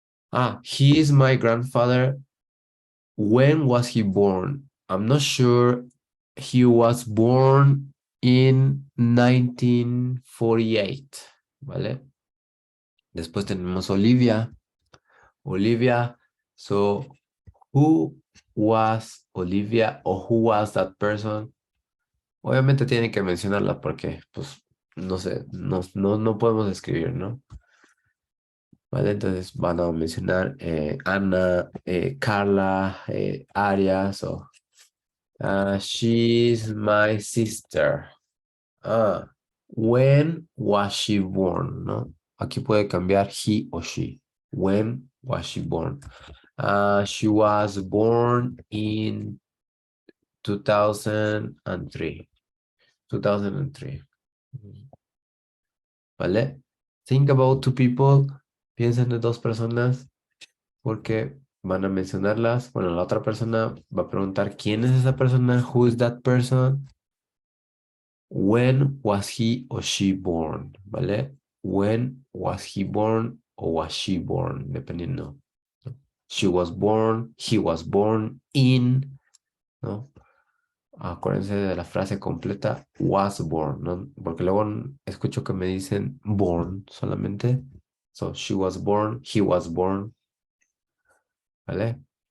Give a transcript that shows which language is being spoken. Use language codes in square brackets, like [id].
[en] Ah, he is my grandfather. When was he born? I'm not sure. He was born in 1948, ¿vale? [es] Después tenemos Olivia. [en] Olivia, so who was Olivia or who was that person? [es] Obviamente tienen que mencionarla porque, pues, no sé, no podemos escribir, ¿no? Vale, entonces van a mencionar Ana, Carla, Arias o she's my sister. [en] When was she born? ¿No? [es] Aquí puede cambiar he o she. [en] When was she born? She was born in 2003. 2003. ¿Vale? Think about two people. [es] Piensen en dos personas porque van a mencionarlas. Bueno, la otra persona va a preguntar quién es esa persona, who is that person, when was he or she born, ¿vale? When was he born [en] o was she born, dependiendo. She was born, he was born in, ¿no? [es] Acuérdense de la frase completa, was born, ¿no? Porque luego escucho que me dicen born solamente. [en] So, she was born, he was born, ¿vale?